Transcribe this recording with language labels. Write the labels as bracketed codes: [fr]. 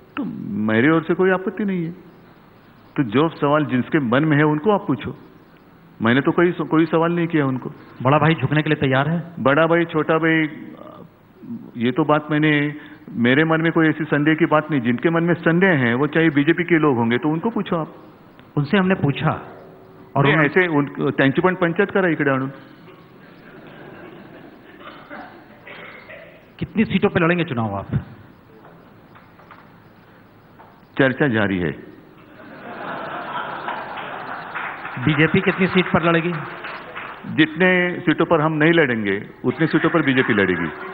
[hi] तो मेरी ओर से कोई आपत्ति नहीं है। तो जो सवाल जिसके मन में है उनको आप पूछो। मैंने तो कोई सवाल नहीं किया उनको। बड़ा भाई झुकने के लिए तैयार है? बड़ा भाई, छोटा भाई, ये तो बात मेरे मन में कोई ऐसी संदेह की बात नहीं। जिनके मन में संदेह है वो चाहे बीजेपी के लोग होंगे, तो उनको पूछो आप। उनसे हमने पूछा और [mr] ऐसे त्यांची पण पंचायत करा इकडे आणून। [hi] कितनी सीटों पर लड़ेंगे चुनाव आप? चर्चा जारी है। बीजेपी कितनी सीट पर लड़ेगी? जितने सीटों पर हम नहीं लड़ेंगे उतने सीटों पर बीजेपी लड़ेगी।